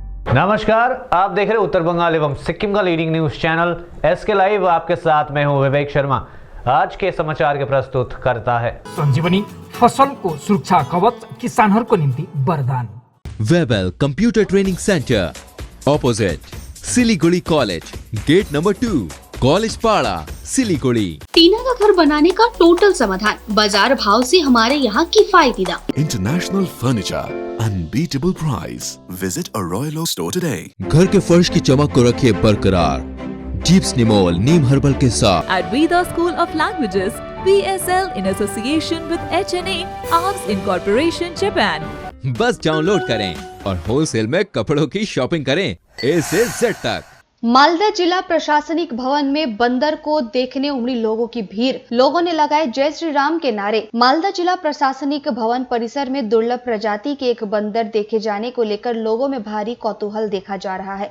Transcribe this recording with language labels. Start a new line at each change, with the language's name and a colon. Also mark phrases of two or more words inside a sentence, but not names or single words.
Hindi: नमस्कार, आप देख रहे हैं उत्तर बंगाल एवं सिक्किम का
English: leading news channel
Hindi: SK लाइव। आपके साथ मैं हूं विवेक शर्मा। आज के समाचार के प्रस्तुत करता है
Nepali: संजीवनी फसल को सुरक्षा कवच किसानहरूको निम्ति वरदान।
English: Webel Computer Training Centre opposite Siliguri College, gate number 2, College Para, Siliguri.
Hindi: टीना का घर बनाने का टोटल समाधान, बाजार भाव से हमारे यहाँ किफायती दाम।
English: International Furniture, unbeatable price. visit a Royal Oak store today.
Hindi: घर के फर्श की चमक को रखिए बरकरार जीप्स निमोल नीम हर्बल के साथ।
English: At Veda School of Languages, VSL in association with HNA, Arms Incorporation, Japan.
Hindi: बस डाउनलोड करें और होलसेल में कपड़ों की शॉपिंग करें A से Z तक। मालदा जिला प्रशासनिक भवन में बंदर को देखने उमड़ी लोगों की भीड़। लोगों ने लगाए जय श्री राम के नारे। मालदा जिला प्रशासनिक भवन परिसर में दुर्लभ प्रजाति के एक बंदर देखे जाने को लेकर लोगों में भारी कौतूहल देखा जा रहा है।